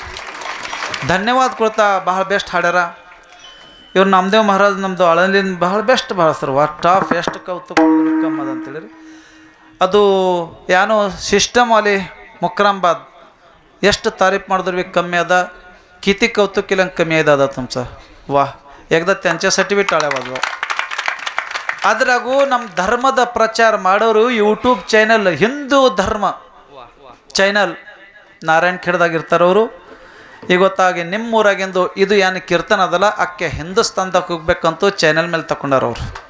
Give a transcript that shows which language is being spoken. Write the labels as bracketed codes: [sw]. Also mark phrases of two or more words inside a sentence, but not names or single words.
[kn] ಧನ್ಯವಾದ ಕೊಡ್ತಾ ಭಾಳ ಬೆಸ್ಟ್ ಹಾಡ್ಯಾರ ಇವ್ರು. ನಾಮದೇವ್ ಮಹಾರಾಜ್ ನಮ್ಮದು ಆಳಂದಿನ ಭಾಳ ಬೆಸ್ಟ್ ಭಾಳಸ್ತಾರೆ. ಟಾಪ್ ಎಷ್ಟು ಕೌತುಕ ಕಮ್ಮಿ ಅದ ಅಂತೇಳಿರಿ. ಅದು ಏನೋ ಸಿಸ್ಟಮ್ ಅಲ್ಲಿ ಮುಕ್ರಾಂಬಾದ್ ಎಷ್ಟು ತಾರೀಫ್ ಮಾಡಿದ್ರು ಭೀ ಕಮ್ಮಿ ಅದ. [mr] किती कौतुक केलं कमी आहे दादा तुमचं. वा, एकदा त्यांच्यासाठी बी टाळ्या वाजवा. [kn] ಅದ್ರಾಗೂ ನಮ್ಮ ಧರ್ಮದ ಪ್ರಚಾರ ಮಾಡೋರು ಯೂಟ್ಯೂಬ್ ಚಾನಲ್, ಹಿಂದೂ ಧರ್ಮ ಚಾನಲ್ ನಾರಾಯಣ್ ಖೇಡ್ದಾಗಿರ್ತಾರವರು. ಇವತ್ತಾಗಿ ನಿಮ್ಮ ಊರಾಗಿಂದು ಇದು ಏನು ಕೀರ್ತನ ಅದಲ್ಲ, ಅಕ್ಕೆ ಹಿಂದೂಸ್ತಾನ್ದಾಗ ಹೋಗ್ಬೇಕಂತೂ ಚಾನಲ್ ಮೇಲೆ ತಗೊಂಡಾರವ್ರು.